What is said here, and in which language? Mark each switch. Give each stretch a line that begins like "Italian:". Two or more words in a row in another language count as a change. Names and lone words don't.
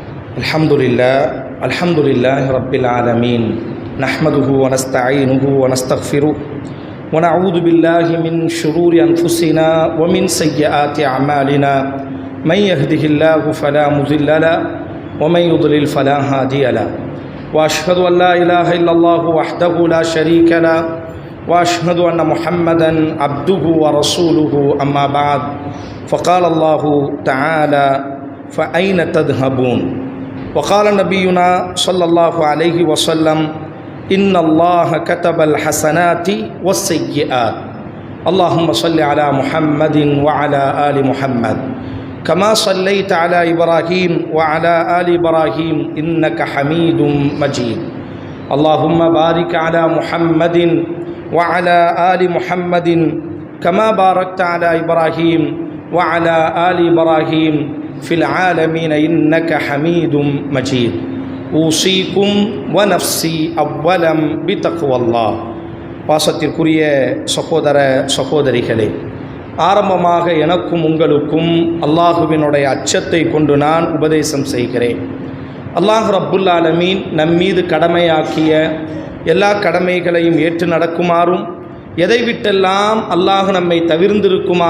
Arabic: الحمد لله رب العالمين نحمده ونستعينه ونستغفره ونعوذ بالله من شرور أنفسنا ومن سيئات أعمالنا من يهده الله فلا مضل له ومن يضلل فلا هادي له وأشهد أن لا إله إلا الله وحده لا شريك له وأشهد أن محمدا عبده ورسوله أما بعد فقال الله تعالى فأين تذهبون وقال نبينا صلى الله عليه وسلم إن الله كتب الحسنات والسيئات اللهم صل على محمد وعلى آل محمد كما صليت على إبراهيم وعلى آل إبراهيم إنك حميد مجيد اللهم بارك على محمد وعلى آل محمد كما باركت على إبراهيم وعلى آل إبراهيم في العالمين إنك حميد مجيد أوصيكم ونفسي أولا بتقوى الله
Tamil: பாசத்திற்குரிய சகோதர சகோதரிகளே, ஆரம்பமாக எனக்கும் உங்களுக்கும் அல்லாஹுவினுடைய அச்சத்தை கொண்டு நான் உபதேசம் செய்கிறேன். அல்லாஹ் ரப்புல் ஆலமீன் நம்மீது கடமையாக்கிய எல்லா கடமைகளையும் ஏற்று நடக்குமாறும், எதை விட்டெல்லாம் அல்லாஹ் நம்மை தவிர்ந்திருக்குமாறு